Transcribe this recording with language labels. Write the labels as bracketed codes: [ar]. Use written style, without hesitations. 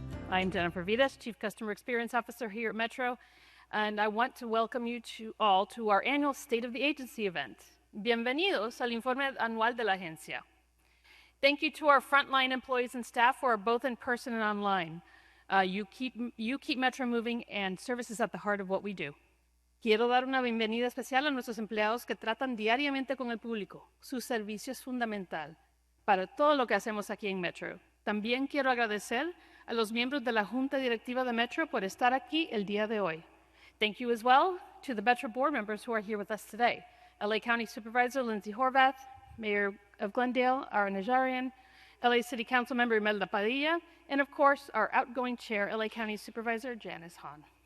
[en] I'm Jennifer Vidas, Chief Customer Experience Officer here at Metro, and I want to welcome you all to our annual State of the Agency event. [es] Bienvenidos al informe anual de la agencia. [en] Thank you to our frontline employees and staff who are both in person and online. You keep Metro moving, and service is at the heart of what we do. [es] Quiero dar una bienvenida especial a nuestros empleados que tratan diariamente con el público. Su servicio es fundamental para todo lo que hacemos aquí en Metro. También quiero agradecer a los miembros de la Junta Directiva de Metro por estar aquí el día de hoy. [en] Thank you as well to the Metro board members who are here with us today. LA County Supervisor Lindsay Horvath, Mayor of Glendale, Ara Najarian, LA City Council Member Imelda Padilla, and of course, our outgoing chair, LA County Supervisor Janice Hahn.